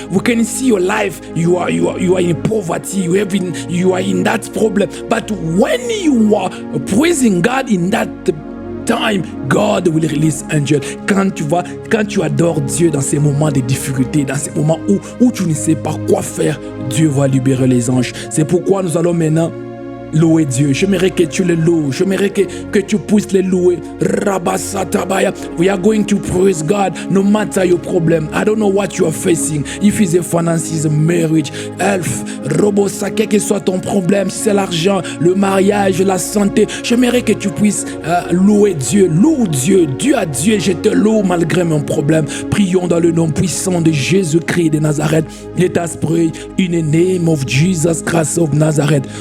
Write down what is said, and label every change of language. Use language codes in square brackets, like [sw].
[en] We can see your life, you are in poverty, you are in that problem. But when you are praising God in that time, God will release angels. [fr] Quand tu adores Dieu dans ces moments de difficulté, dans ces moments où tu ne sais pas quoi faire, Dieu va libérer les anges. C'est pourquoi nous allons maintenant louer Dieu. J'aimerais que tu le loues. J'aimerais que tu puisses le louer. Rabasatabaya. [en] We are going to praise God no matter your problem. I don't know what you are facing. If it's a finances, marriage, health, [fr] robosa, quel que soit ton problème, si c'est l'argent, le mariage, la santé, j'aimerais que tu puisses louer Dieu. Loue Dieu. Dieu à Dieu, je te loue malgré mon problème. Prions dans le nom puissant de Jésus-Christ de Nazareth. [en] Let us pray in the name of Jesus Christ of Nazareth.